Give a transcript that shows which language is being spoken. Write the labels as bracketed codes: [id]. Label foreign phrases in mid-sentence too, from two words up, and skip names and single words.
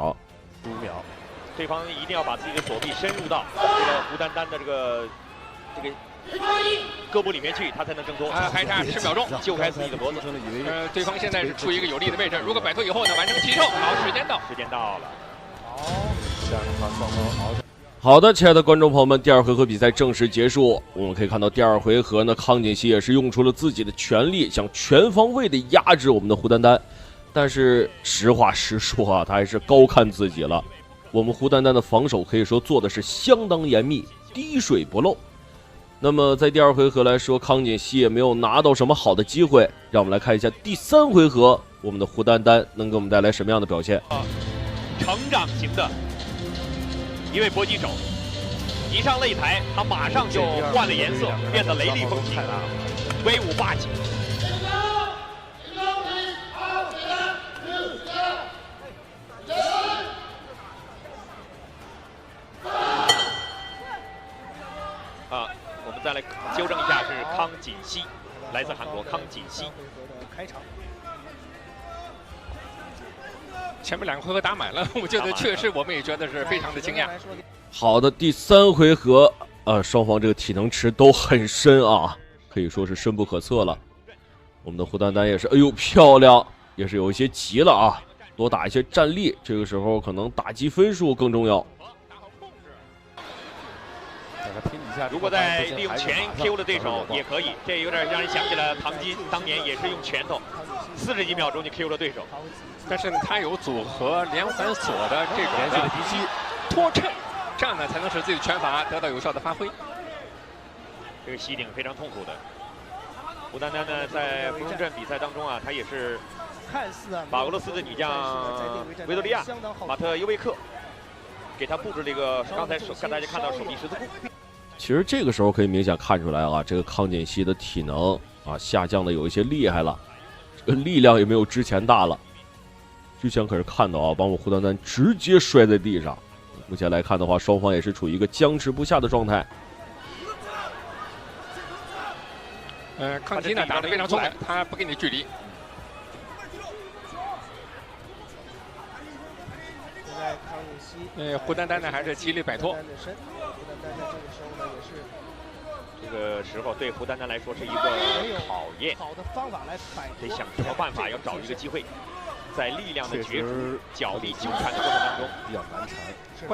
[zh] 5 秒，對方一定要把自己的左臂深入到這個胡丹丹的這個胳膊裡面去，他才能掙脫。還差10秒鐘，救開自己的脖子。對方現在是處於一個有利的位置，如果擺脫以後呢，完成起手。好，時間到了。好的，親愛的觀眾朋友們，第二回合比賽正式結束。我們可以看到第二回合呢，康錦熙也是用出了自己的全力，想全方位的壓制我們的胡丹丹。但是實話實說啊，他還是高看自己了。我們胡丹丹的防守可以說做的是相當嚴密，滴水不漏。那麼在第二回合來說，康錦熙也沒有拿到什麼好的機會。讓我們來看一下第三回合，我們的胡丹丹能給我們帶來什麼樣的表現？成長型的一位搏擊手，一上擂台，他馬上就換了顏色，變得雷厲風行，威武霸氣。我們再來糾正一下，是康錦熙，來自韓國康錦熙。開場。前面2個回合打滿了，我覺得確實我們也覺得是非常的驚訝。好的，第3回合，雙方這個體能池都很深啊，可以說是深不可測了。我們的胡丹丹也是，哎呦漂亮，也是有一些急了啊，多打一些站立，這個時候可能打擊分數更重要。如果在利用拳 KO 的對手也可以，這有點讓人想起了唐金當年也是用拳頭40幾秒鐘就 KO 了對手。但是他有組合連環鎖的這種連續的敵擊拖襯，這樣呢才能使自己的拳法得到有效的發揮。這個襲頂非常痛苦的。胡丹丹呢，在芙蓉鎮比賽當中啊，他也是把俄羅斯的女將維多利亞馬特尤維克給他布置了一個剛才大家看到手臂十字固。其實這個時候可以明顯看出來啊，這個康錦熙的體能啊下降的有一些厲害了，這個力量也沒有之前大了。之前可是看到啊，把我們胡丹丹直接摔在地上。目前來看的話，雙方也是處於一個僵持不下的狀態。康錦熙呢打得非常聰明，他不給你距離。胡丹丹呢還是極力擺脫。這個時候對胡丹丹來說是一個考驗，得想什麼辦法，要找一個機會，在力量的角逐、腳力糾纏的過程當中比較難纏。